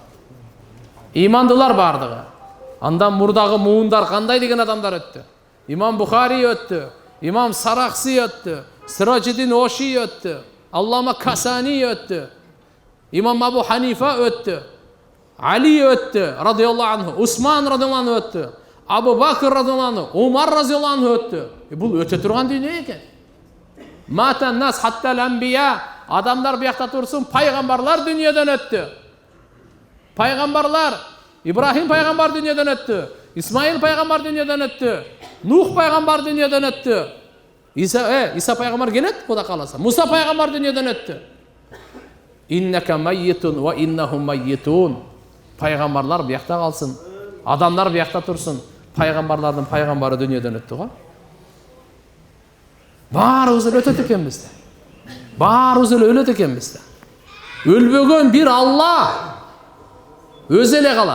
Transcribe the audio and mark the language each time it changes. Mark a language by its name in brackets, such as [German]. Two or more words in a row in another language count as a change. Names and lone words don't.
[Kyrgyz] Имандуулар бардыгы. Андан мурдагы муундар кандай деген адамдар өттү? Имам Бухари өттү, Имам Сарахси өттү, Сираджиддин Оши өттү, Аллама Касани өттү, Имам Абу Ханифа өттү, Али өттү, [Arabic] رضي الله عنه, [Kyrgyz] Усман [Arabic] رضي الله عنه [Kyrgyz] өттү, Абу Бакр [Arabic] رضي الله عنه, [Kyrgyz] Умар [Arabic] رضي الله عنه [Kyrgyz] өттү. Бул өтө турган дүйнө экен. [Arabic] مات الناس حتى الأنبياء, [Kyrgyz] адамдар биякта турсун, пайгамбарлар дүйнөдөн өттү. Пайгамбарлар, Ибрахим пайгамбар дүйнөдөн өттү, Исмаил пайгамбар дүйнөдөн өттү, Нух пайгамбар дүйнөдөн өттү. Иса пайгамбар келет, Кудай кааласа. Муса пайгамбар дүйнөдөн өттү. [Arabic] إنك ميت وإنهم ميتون. [Kyrgyz] Пайгамбарлар биякта калсын, адамдар биякта турсун. Пайгамбарлардын пайгамбары дүйнөдөн өттү го. Баарыбыз эле өтөт экенбиз да. Баарыбыз эле өлөт экенбиз да. Өлбөгөн бир Алла өзү эле калат.